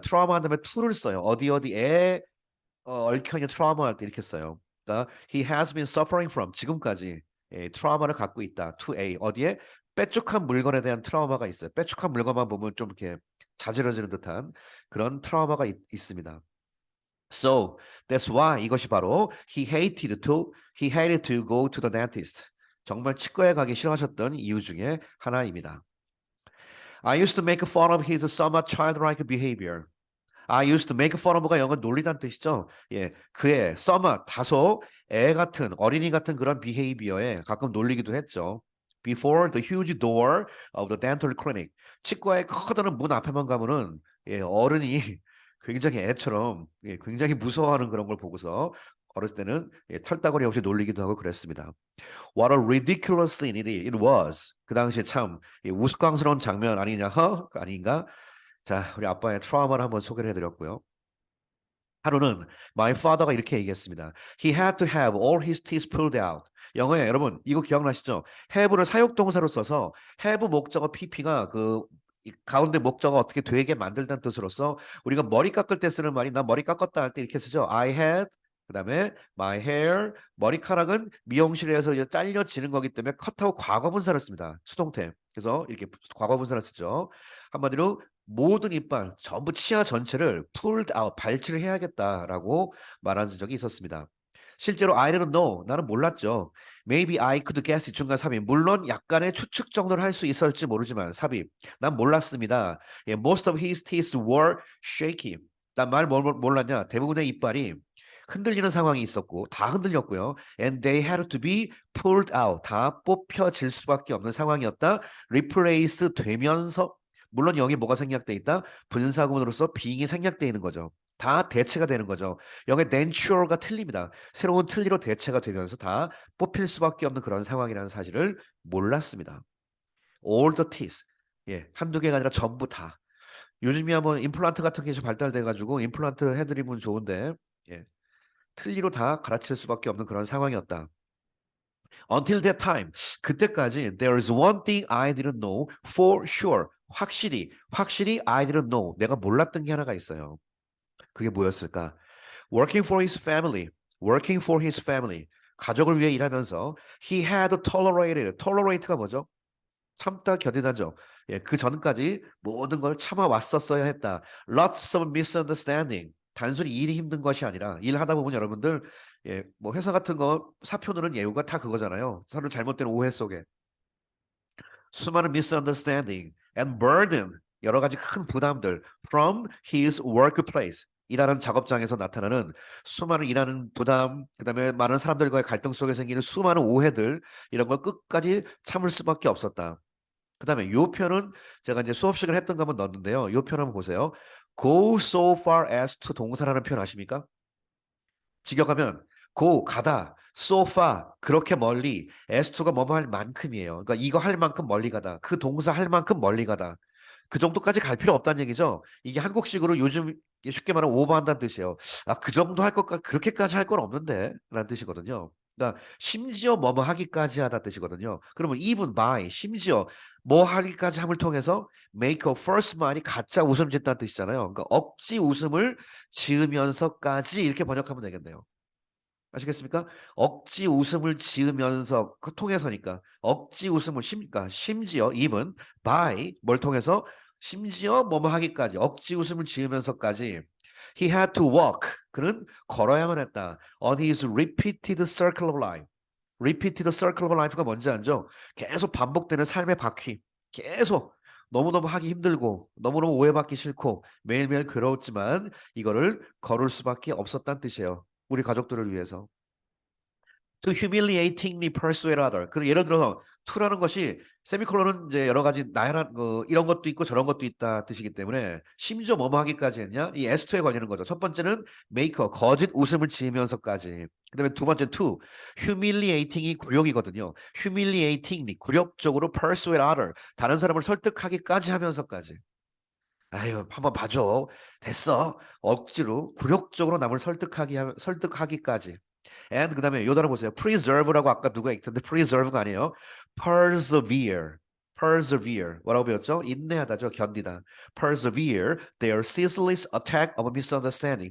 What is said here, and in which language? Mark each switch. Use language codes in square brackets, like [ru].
[ko] 트라우마 한 다음에 to를 써요. 어디에 얽혀 있는 트라우마 할 때 이렇게 써요. 그러니까 [en] he has been suffering from [ko] 지금까지 트라우마를 갖고 있다. to a 어디에 빼쭉한 물건에 대한 트라우마가 있어요. 빼쭉한 물건만 보면 좀 이렇게 자지러지는 듯한 그런 트라우마가 있습니다. [en] So that's why [ko] 이것이 바로 [en] he hated to go to the dentist. [ko] 정말 치과에 가기 싫어하셨던 이유 중에 하나입니다. [en] I used to make fun of his somewhat childlike behavior. I used to make fun of가 [ko] 영어 놀리다는 뜻이죠. 예, 그의 somewhat 다소 애 같은 어린이 같은 그런 behavior에 가끔 놀리기도 했죠. [en] Before the huge door of the dental clinic. [ko] 치과의 커다란 문 앞에만 가면은 어른이 굉장히 애처럼 굉장히 무서워하는 그런 걸 보고서 어렸을 때는 털다구리 없이 놀리기도 하고 그랬습니다. [en] What a ridiculous scene it was. [ko] 그 당시에 참 우스꽝스러운 장면 아니냐, 아닌가? 자, 우리 아빠의 트라우마를 한번 소개를 해드렸고요. 하루는 [en] my father [ko] 가 이렇게 얘기했습니다. [en] He had to have all his teeth pulled out. [ko] 영어에 여러분 이거 기억나시죠? have를 사역동사로 써서 have 목적어 pp가 이 가운데 목적어 어떻게 되게 만들다는 뜻으로서 우리가 머리 깎을 때 쓰는 말이 나 머리 깎았다 할 때 이렇게 쓰죠. [en] I had [ko] 그다음에 [en] my hair [ko] 머리카락은 미용실에서 이제 잘려지는 거기 때문에 컷하고 과거분사를 씁니다. 수동태. 그래서 이렇게 과거분사를 쓰죠. 한마디로 모든 이빨 전부 치아 전체를 [en] pulled out [ko] 발치를 해야겠다라고 말한 적이 있었습니다. 실제로 [en] I didn't know [ko] 나는 몰랐죠. [en] Maybe I could guess [ko] 중간 삽입 물론 약간의 추측 정도를 할 수 있을지 모르지만 삽입 난 몰랐습니다. [en] 예, most of his teeth were shaky. [ko] 난 몰랐냐? 대부분의 이빨이 흔들리는 상황이 있었고 다 흔들렸고요. [en] And they had to be pulled out. [ko] 다 뽑혀질 수밖에 없는 상황이었다. replace 되면서 물론 여기 뭐가 생략돼 있다? 분사구문으로서 being이 생략돼 있는 거죠. 다 대체가 되는 거죠. 여기 natural가 틀립니다. 새로운 틀니로 대체가 되면서 다 뽑힐 수밖에 없는 그런 상황이라는 사실을 몰랐습니다. [en] All the teeth. [ko] 예, 한두 개가 아니라 전부 다. 요즘이야 뭐 임플란트 같은 게 좀 발달돼 가지고 임플란트 해드리면 좋은데 예, 틀니로 다 갈아칠 수밖에 없는 그런 상황이었다. [en] Until that time, [ko] 그때까지 [en] there is one thing I didn't know for sure. [ko] 확실히 [en] I didn't know. [ko] 내가 몰랐던 게 하나가 있어요. 그게 뭐였을까? [en] Working for his family. Working for his family. [ko] 가족을 위해 일하면서 [en] he had tolerated. [ko] tolerate가 뭐죠? 참다 견디다죠. 예, 그 전까지 모든 걸 참아왔었어야 했다. [en] Lots of misunderstanding. [ko] 단순히 일이 힘든 것이 아니라 일하다 보면 여러분들 예, 뭐 회사 같은 거 사표늘은 예우가 다 그거잖아요. 서로 잘못된 오해 속에 수많은 [en] misunderstanding and burden [ko] 여러 가지 큰 부담들 [en] from his workplace [ko] 일하는 작업장에서 나타나는 수많은 일하는 부담, 그다음에 많은 사람들과의 갈등 속에 생기는 수많은 오해들 이런 걸 끝까지 참을 수밖에 없었다. 그다음에 요 표현은 제가 이제 수업 시간에 했던 거 한번 넣었는데요. 요 표현 한번 보세요. [en] Go so far as to [ko] 동사라는 표현 아십니까? 직역하면 go 가다, so far 그렇게 멀리, as to가 뭐뭐 할 만큼이에요. 그러니까 이거 할 만큼 멀리 가다, 그 동사 할 만큼 멀리 가다. 그 정도까지 갈 필요 없다는 얘기죠. 이게 한국식으로 요즘 쉽게 말하면 오버한다는 뜻이에요. 아, 그 정도 할 것까 그렇게까지 할 건 없는데 라는 뜻이거든요. 그러니까 심지어 뭐뭐 하기까지 하다 뜻이거든요. 그러면 [en] even by [ko] 심지어 뭐 하기까지 함을 통해서 [en] make a first smile [ko] 이 가짜 웃음 짓다는 뜻이잖아요. 그러니까 억지 웃음을 지으면서까지 이렇게 번역하면 되겠네요. 아시겠습니까? 억지 웃음을 지으면서 그 통해서니까 억지 웃음을 그러니까 심지어 [en] even by [ko] 뭘 통해서 심지어 뭐뭐 하기까지 억지 웃음을 지으면서까지 [en] he had to walk [ko] 그는 걸어야만 했다 [en] on his repeated circle of life. repeated circle of life가 [ko] 뭔지 알죠? 계속 반복되는 삶의 바퀴. 계속 너무너무 하기 힘들고 너무너무 오해받기 싫고 매일매일 괴로웠지만 이거를 걸을 수밖에 없었다는 뜻이에요. 우리 가족들을 위해서. [en] To humiliatingly persuade other. [ko] 그 예를 들어서 to라는 것이 세미콜론은 이제 여러 가지 나열한 이런 것도 있고 저런 것도 있다 뜻이기 때문에 심지어 뭐뭐 하기까지 했냐? 이 S2에 걸리는 거죠. 첫 번째는 make 거짓 웃음을 지으면서까지. 그다음에 두 번째 to humiliating이 굴욕이거든요. humiliatingly 굴욕적으로 [en] persuade other [ko] 다른 사람을 설득하기까지 하면서까지. 아유, 한번 봐줘. 됐어. 억지로 굴욕적으로 남을 설득하기까지. and 그다음에 요 단어 보세요. preserve라고 아까 누가 읽던데 preserve가 아니에요. persevere. persevere. 뭐라고 배웠죠? 인내하다죠. 견디다. [en] persevere their ceaseless attack of misunderstanding.